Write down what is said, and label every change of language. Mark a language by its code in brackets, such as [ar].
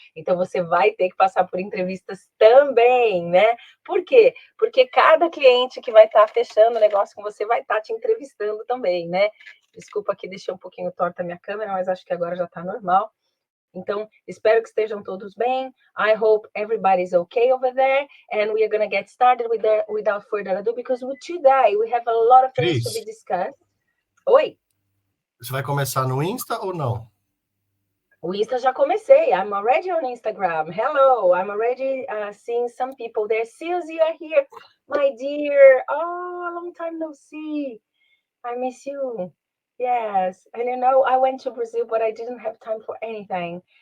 [pt] Então, você vai ter que passar por entrevistas também, né? Por quê? Porque cada cliente que vai estar fechando o negócio com você vai estar te entrevistando também, né? Desculpa aqui, deixei um pouquinho torta a minha câmera, mas acho que agora já está normal. Então, espero que estejam todos bem. [en] I hope everybody's okay over there. And we are going to get started without further ado, because today we have a lot of things to be discussed. [pt] Oi? Você vai começar no Insta ou não? O Insta já comecei. [en] I'm already on Instagram. Hello. I'm already seeing some people there. Susie, you are here. My dear. Oh, a long time no see. I miss you. Yes. And you know, I went to Brazil, but I didn't have time for anything.